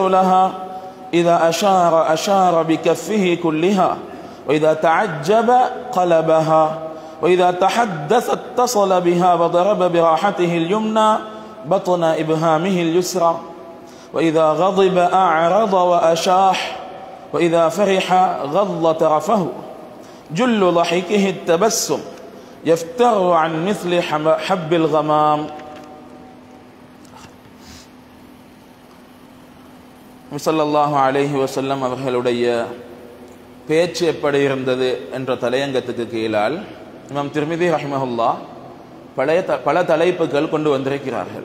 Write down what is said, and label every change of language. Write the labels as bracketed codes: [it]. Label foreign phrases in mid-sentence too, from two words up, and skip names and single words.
[ar] لها إذا أشار بكفه كلها وإذا تعجب قلبها وإذا تحدث اتصل بها وضرب براحته اليمنى بطن إبهامه اليسرى وإذا غضب أعرض وأشاح وإذا فرح غض طرفه جل ضحكه التبسم يفتر عن مثل حب الغمام. صلى الله عليه وسلم [ta] அவர்களுடைய பேச்சு எப்படி இருந்தது என்ற தலையங்கத்துக்கு கீழால் இமாம் திர்மிதி ரஹிமஹுல்லா பல தலைப்புகள் கொண்டு வந்திருக்கிறார்கள்.